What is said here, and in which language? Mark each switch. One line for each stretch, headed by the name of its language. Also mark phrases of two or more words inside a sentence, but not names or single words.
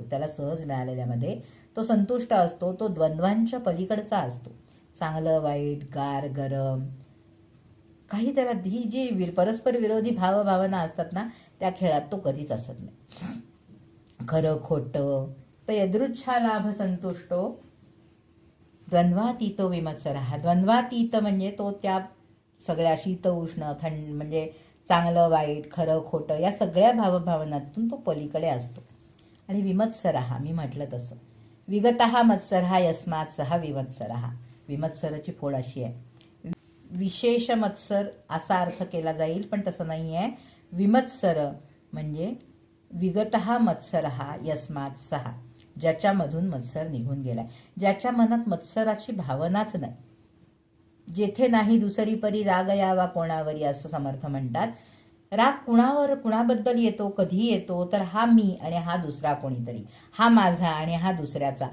Marathi: त्याला सहज मिळालेल्यामध्ये तो संतुष्ट असतो. तो द्वंद्वांच्या पलीकडचा असतो. चांगलं वाईट, गार गरम, काही त्याला ही जी परस्पर विरोधी भावभावना असतात ना, त्या खेळात तो कधीच असत नाही. खरं खोटं, तर
Sanskrit: यदृच्छा लाभ संतुष्टो द्वंद्वातीतो विमत्सरः.
Marathi: द्वंद्वातीत म्हणजे तो त्या सगळ्या शीत उष्ण थंड, म्हणजे चांगलं वाईट, खरं खोटं या सगळ्या भावभावनातून तो पलीकडे असतो. आणि विमत्सरः, मी म्हटलं तसं,
Sanskrit: विगतः मत्सरः यस्मात् सः विमत्सरः.
Marathi: विमत्सरची फोड अशी आहे, विशेष मत्सर असा अर्थ केला जाईल, पण तसं नाही आहे. विमत्सर म्हणजे
Sanskrit: विगतः मत्सरः यस्मात् सः,
Marathi: ज्याच्यामधून मत्सर निघून गेलाय, ज्याच्या मनात मत्सराची भावनाच नाही. जेथे नाही दुसरी परी राग यावा कोणावरी, असं समर्थ म्हणतात. राग कुणाबद्दल येतो, कधी येतो, तर हा मी आणि हा दुसरा कोणीतरी, हा माझा आणि हा दुसऱ्याचा.